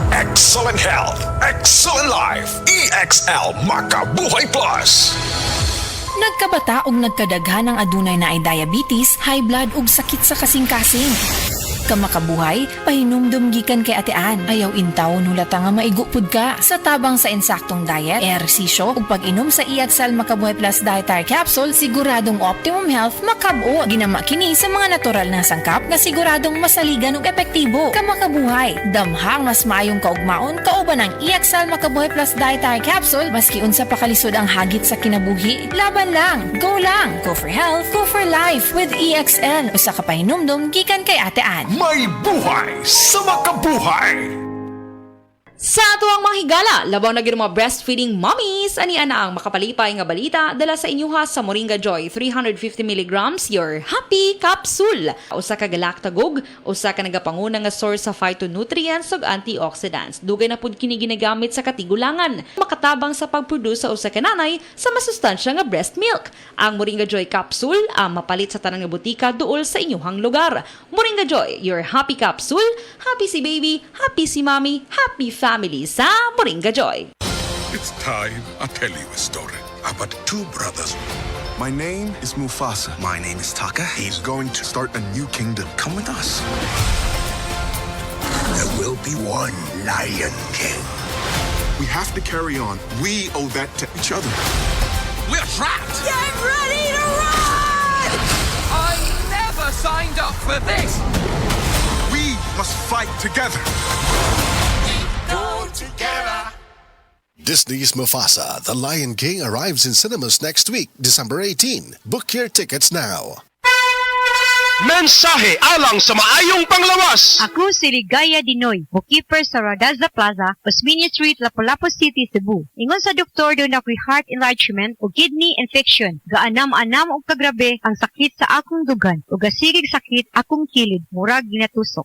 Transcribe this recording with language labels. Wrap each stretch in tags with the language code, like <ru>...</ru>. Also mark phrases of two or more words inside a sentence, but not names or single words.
<en>Excellent health, excellent life.</en> <ceb>EXL Makabuhay Plus. Nagkabata ug nagkadaghan ng adunay na ay diabetes,</ceb> <en>high blood</en> <ceb>ug sakit sa kasing-kasing. Kamakabuhay, pahinumdum gikan kay atean. Ayaw intaw nulata nga maigupod ka. Sa tabang sa insaktong diet, ehersisyo ug pag-inom sa EXL Makabuhay Plus Dietary Capsule, siguradong</ceb> <en>optimum health</en> <ceb>makab-o. Ginama kini sa mga natural na sangkap nga siguradong masaligan ug epektibo. Kamakabuhay, damhang mas maayong kaugmaon kauban ng EXL Makabuhay Plus Dietary Capsule maski unsa pa kalisod ang hagit sa kinabuhi.</ceb> <tl>Laban lang, go lang.</tl> <en>Go for health, go for life with EXL.</en> <ceb>Usa ka pahinumdum gikan kay atean.</ceb> <tl>May buhay sa makabuhay!</tl> <ceb>Sa tuwang mga higala, labaw na mga</ceb> <en>breastfeeding mommies,</en> <ceb>ani ana ang makapalipay nga balita dala sa inyuha sa Moringa Joy 350 mg</ceb> <en>your happy capsule.</en> <ceb>Usa ka galaktagog, usa ka nagapanguna nga source sa phytonutrients ug antioxidants. Dugay na pud kini ginagamit sa katigulangan, makatabang sa pagproduce sa usa ka nanay sa masustansya nga</ceb> <en>breast milk.</en> <ceb>Ang Moringa Joy capsule ang mapalit sa tanang nga butika duol sa inyuhang lugar.</ceb> <en>Moringa Joy, your happy capsule. Happy si baby, happy si mommy, happy family sa Moringa Joy. It's time I tell you a story about two brothers. My name is Mufasa. My name is Taka. He's going to start a new kingdom. Come with us. There will be one Lion King. We have to carry on. We owe that to each other. We're trapped! Get ready to run! I never signed up for this! We must fight together. Go together! Disney's Mufasa, The Lion King arrives in cinemas next week, December 18. Book your tickets now.</en> <ceb>Mensahe alang sa maayong panglawas. Ako si Ligaya Dinoy, bookkeeper sa Radaza Plaza, Osmeña Street, Lapu-Lapu City, Cebu. Ingon sa doktor doon ako'y</ceb> <en>heart enlargement</en> <ceb>o</ceb> <en>kidney infection.</en> <ceb>Gaanam-anam o kagrabe ang sakit sa akong dugan o gasigig sakit akong kilid, murag ginatusok.</ceb>